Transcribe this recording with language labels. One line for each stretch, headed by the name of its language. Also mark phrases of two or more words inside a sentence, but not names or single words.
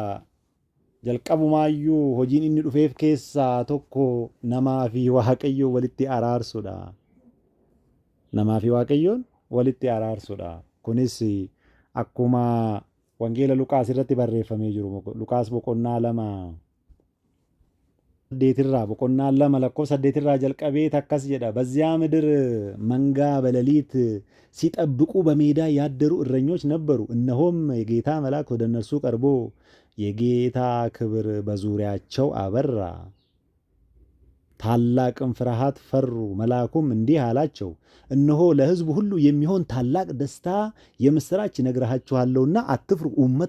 Oromo: Jalqabumaayyuu hojiin inni dhufeef keessaa tokko namaa fi Waaqayyoo walitti araarsudha. Kunis akkuma wangeela Luqaas irratti barreeffamee jiru. Luqaas boqonnaa 2:8 jalqabee takkas jedha.
Amharic: በዚያ ምድር መንጋ በሌሊት ሲጠብቁ በሜዳ ያደሩ እረኞች ነበሩ። እነሆም የጌታ መልአክ ወደ እነርሱ ቀርቦ የጌታ ክብር በዙሪያቸው አበራ፣ ታላቅም ፍርሃት ፈሩ። መልአኩም እንዲህ አላቸው፣ እነሆ ለሕዝቡ ሁሉ የሚሆን ታላቅ ደስታ የምስራች ነግራችኋለሁና አትፍሩ። ኡመተ